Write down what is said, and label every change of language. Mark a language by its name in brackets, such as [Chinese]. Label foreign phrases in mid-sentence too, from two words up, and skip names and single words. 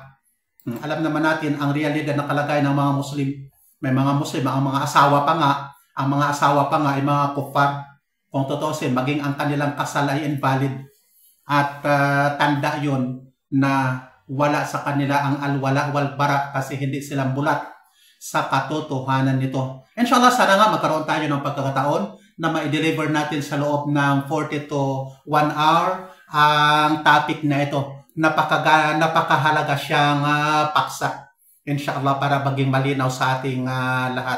[Filipino] Alam naman natin ang realidad na kalagayan ng mga Muslim. May mga Muslim, ang mga asawa pa nga ay mga kuffar. Kung totoosin, maging ang kanilang kasal ay invalid. At tanda yon na wala sa kanila ang [Arabic] الولاء والبراء [Filipino] kasi hindi sila bulat sa katotohanan nito. Inshallah, sana nga magkaroon tayo ng pagkakataon na ma-deliver natin sa loob ng 40 to 1 hour ang topic na ito. Napakahalaga siyang paksa. Inshallah, para maging malinaw sa ating lahat.